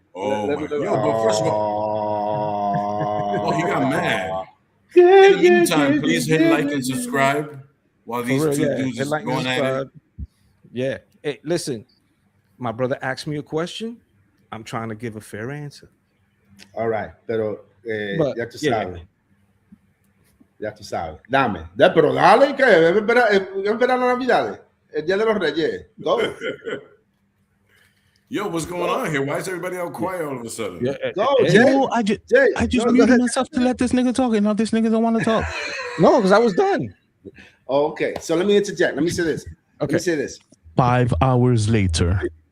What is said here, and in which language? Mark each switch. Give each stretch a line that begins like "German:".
English: But first of all, he got mad. In the meantime, please hit like and subscribe while these two dudes is going at it. Yeah. Hey, listen, my brother asked me a question. I'm trying to give a fair answer. All right,
Spanish: pero ya tú sabes. Ya tú sabes. Dame. Pero dale, que espera la Navidad. El día de los Reyes. Go.
English: Yo, what's going on here? Why is everybody all quiet all of a sudden? Go, Jay. I just muted myself to let this nigga talk, and now this nigga don't want to talk. No, because I was done. Oh, okay, so let me interject. Let me say this. Okay. 5 hours later.